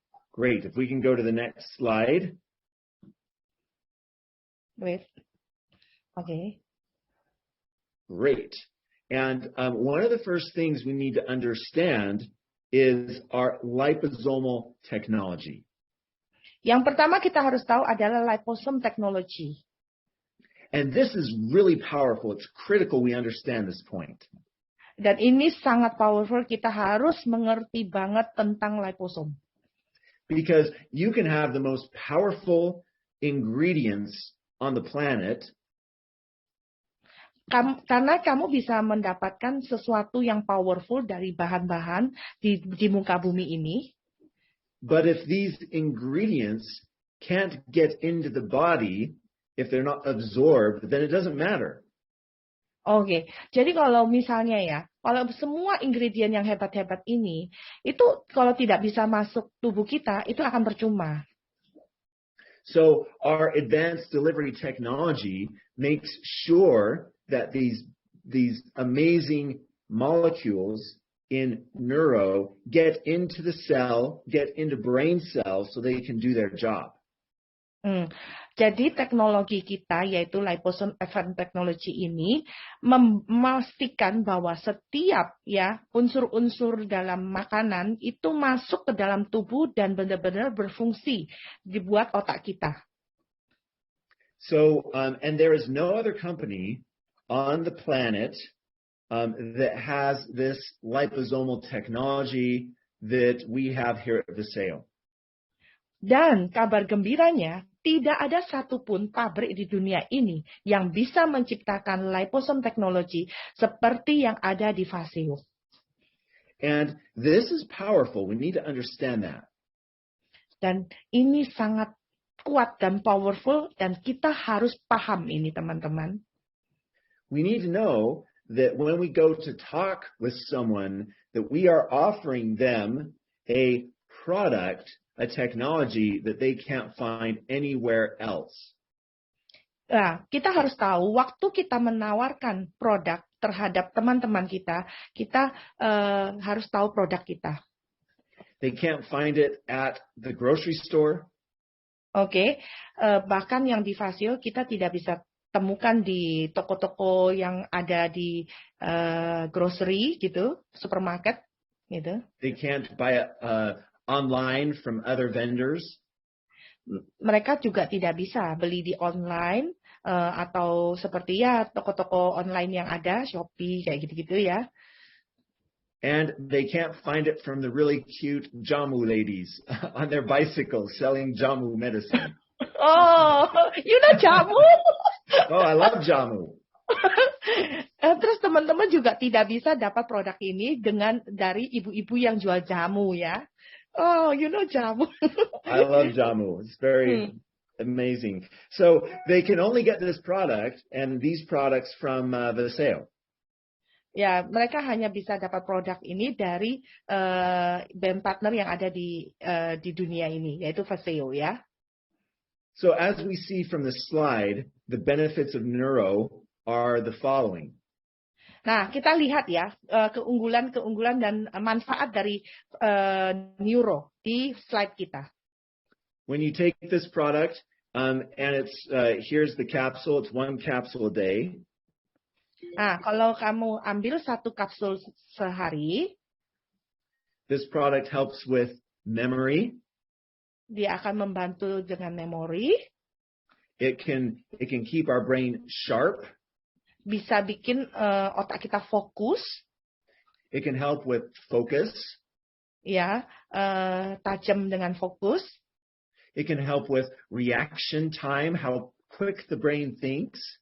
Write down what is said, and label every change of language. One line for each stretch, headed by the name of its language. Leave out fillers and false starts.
English: Great. If we can go to the next slide. Wait. Okay. Great. And one of the first things we need to understand is our liposomal technology.
Indonesian: Yang pertama kita harus tahu adalah liposome technology.
English: And this is really powerful. It's critical we understand this point.
Indonesian: Dan ini sangat powerful, kita harus mengerti banget tentang liposome.
English: Because you can have the most powerful ingredients on the planet.
Indonesian: Karena kamu bisa mendapatkan sesuatu yang powerful dari bahan-bahan di muka bumi ini.
English: But if these ingredients can't get into the body, if they're not absorbed, then it doesn't matter.
Indonesian: Oke, jadi kalau misalnya ya, kalau semua ingredient yang hebat-hebat ini, itu kalau tidak bisa masuk tubuh kita, itu akan percuma.
English: So our advanced delivery technology makes sure that these amazing molecules in neuro get into the cell, get into brain cells so they can do their job.
Indonesian: Jadi teknologi kita yaitu liposome advanced technology ini memastikan bahwa setiap ya unsur-unsur dalam makanan itu masuk ke dalam tubuh dan benar-benar berfungsi dibuat otak kita.
English: So and there is no other company on the planet that has this liposomal technology that we have here at Bisa.
Indonesian: Dan kabar gembiranya, tidak ada satupun pabrik di dunia ini yang bisa menciptakan liposome technology seperti yang ada di Visio.
English: And this is powerful. We need to understand that.
Indonesian: Dan ini sangat kuat dan powerful dan kita harus paham ini teman-teman.
English: We need to know that when we go to talk with someone that we are offering them a product, a technology that they can't find anywhere else.
Indonesian: Nah, kita harus tahu waktu kita menawarkan produk terhadap teman-teman kita, kita harus tahu produk kita.
English: They can't find it at the grocery store.
Indonesian: Oke, bahkan yang di Visio kita tidak bisa temukan di toko-toko yang ada di grocery gitu, supermarket gitu.
English: They can't buy it online from other vendors.
Indonesian: Mereka juga tidak bisa beli di online atau seperti ya toko-toko online yang ada, Shopee kayak gitu-gitu ya.
English: And they can't find it from the really cute jamu ladies on their bicycles selling jamu medicine. Oh, you know jamu? Oh, I love jamu.
Indonesian: Terus teman-teman juga tidak bisa dapat produk ini dari ibu-ibu yang jual jamu ya.
English: Oh, you know jamu. I love jamu. It's very amazing. So they can only get this product and these products from Visio.
Indonesian: Ya, mereka hanya bisa dapat produk ini dari brand partner yang ada di dunia ini, yaitu Vaseo ya.
English: So as we see from the slide, the benefits of neuro are the following.
Indonesian: Nah, kita lihat ya keunggulan-keunggulan dan manfaat dari neuro di slide kita.
English: When you take this product, and it's here's the capsule. It's 1 capsule a day.
Indonesian: Nah, kalau kamu ambil 1 kapsul sehari,
English: this product helps with memory.
Indonesian: Dia akan membantu dengan memori.
English: It can keep our brain sharp.
Indonesian: Bisa bikin otak kita fokus.
English: It can help with focus.
Indonesian: Ya, tajam dengan fokus.
English: It can help with reaction time, how quick the brain thinks.